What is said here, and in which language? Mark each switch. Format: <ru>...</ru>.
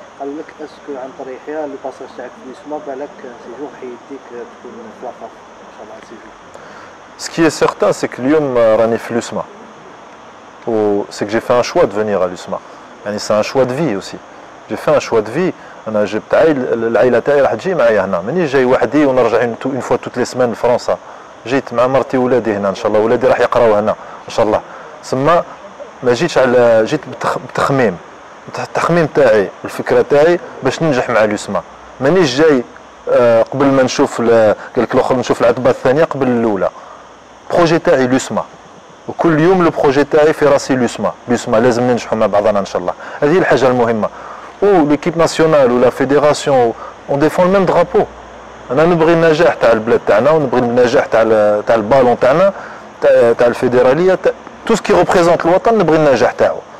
<fr>Est-ce que</fr> <ar>عن طريقها</ar> <fr>le passage</fr> <ar>تاعك في اليسمى بالك سيجور حيديك تكون في لافاف ان شاء الله سيجور.</ar> <fr>Ce qui est certain, c'est que</fr> <ar>اليوم راني في اليسمى.</ar> <fr>C'est que j'ai fait un choix de venir à l'USMA. C'est un choix de vie aussi. J'ai fait un choix de vie.</fr> <ar>انا جبت العائله تاعي راح تجي معايا هنا، مانيش جاي وحدي ونرجع</ar> <fr>une fois toutes les semaines</fr> <ar>لفرنسا. جيت مع مرتي وولادي هنا ان شاء الله، ولادي راح يقراو هنا ان شاء الله. ثم ما جيتش جيت بتخميم. التخميم تاعي الفكره تاعي باش ننجح مع اليسما. مانيش جاي قبل ما نشوف قال لك الاخر نشوف العتبه الثانيه قبل الاولى. بروجي تاعي اليسما وكل يوم لو بروجي تاعي في راسي اليسما لازم ننجحوا مع بعضنا ان شاء الله. هذه الحاجه المهمه.</ar> <fr>ou l'équipe nationale ou la fédération on défend le même drapeau.</fr> <ar>انا نبغي النجاح تاع البلاد تاعنا ونبغي النجاح تاع البالون تاعنا تاع الفيدراليه</ar> <fr>tout ce qui représente</fr> <ar>الوطن نبغي النجاح تاعو.</ar>